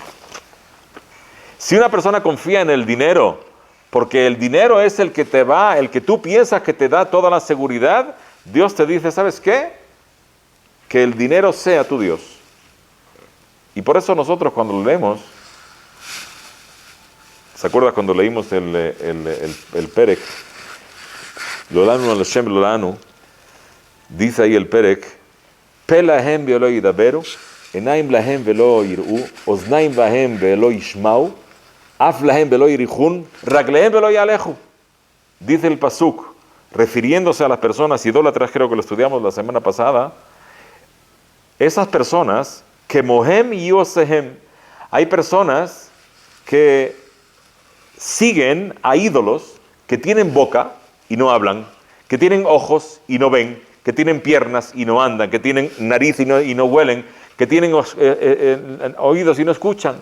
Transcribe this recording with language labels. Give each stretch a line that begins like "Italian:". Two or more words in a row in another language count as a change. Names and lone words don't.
Spanish: Si una persona confía en el dinero, porque el dinero es el que te va, el que tú piensas que te da toda la seguridad, Dios te dice, ¿sabes qué? Que el dinero sea tu Dios. Y por eso nosotros cuando lo leemos, ¿se acuerdan cuando leímos el Perek?
Hebrew: לא לנו על השם לא לנו,
Spanish: dice ahí el Perek,
Hebrew: פה להם ולא ידברו, עינים להם ולא יראו, אזנים להם ולא ישמעו, אף להם ולא יריחון, רגליהם ולא יהלכון.
Spanish: Dice el Pasuk, refiriéndose a las personas idólatras, creo que lo estudiamos la semana pasada, esas personas que mohem y yosehem, hay personas que siguen a ídolos que tienen boca y no hablan, que tienen ojos y no ven, que tienen piernas y no andan, que tienen nariz y no huelen, que tienen oídos y no escuchan.